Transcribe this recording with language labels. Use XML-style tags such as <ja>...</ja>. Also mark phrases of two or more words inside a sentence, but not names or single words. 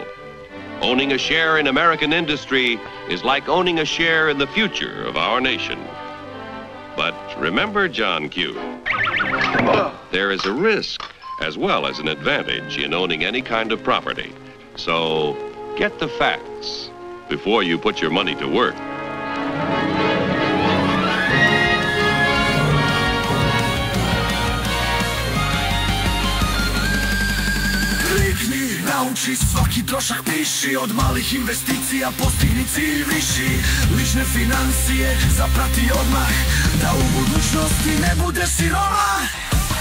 <en>Owning a share in American industry is like owning a share in the future of our nation. But remember, John Q., there is a risk as well as an advantage in owning any kind of property. So get the facts before you put your money to work.</en> <bs>Nauči svaki trošak piši, od malih investicija postigni cilj viši. Lične financije zaprati odmah, da u budućnosti ne budeš siroma.</bs>